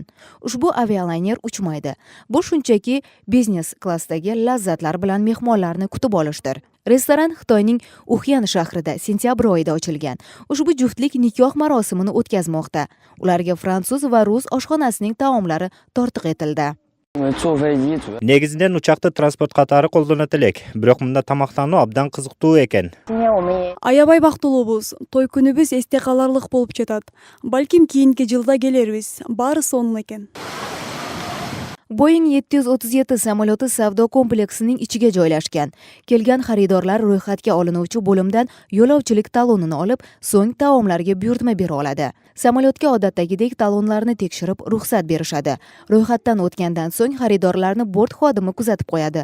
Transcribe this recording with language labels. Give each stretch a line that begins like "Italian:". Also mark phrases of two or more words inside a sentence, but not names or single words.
Uzbek: Ushbu avialayner uchmaydi. Bu shunchaki biznes klassdagi lazzatlar bilan mehmonlarni kutib olishdir. Restoran Xitoyning Uxyan shahrida sentyabr oyida ochilgan. Ushbu juftlik nikoh marosimini o'tkazmoqda. Ularga fransuz va rus oshxonasining taomlari tortiq etildi.
Kyrgyz: Негизинен учакты транспорт катары колдонот элек, бирок мында тамактануу абдан кызыктуу экен. Аябай бактылуубуз. Той күнүбүз эсте каларлык болуп жатат. Балким кийинки жылда келербиз. Баары сонун экен.
Uzbek: Boeing 737 samolyoti savdo kompleksining ichiga joylashgan. Kelgan xaridorlar ro'yxatga olinuvchi bo'limdan yo'lovchilik talonini olib, so'ng taomlarga buyurtma bera oladi. Samolyotga odatdagidek talonlarni tekshirib, ruxsat berishadi. Ro'yxatdan o'tgandan so'ng xaridorlarni bort xodimi kuzatib qo'yadi.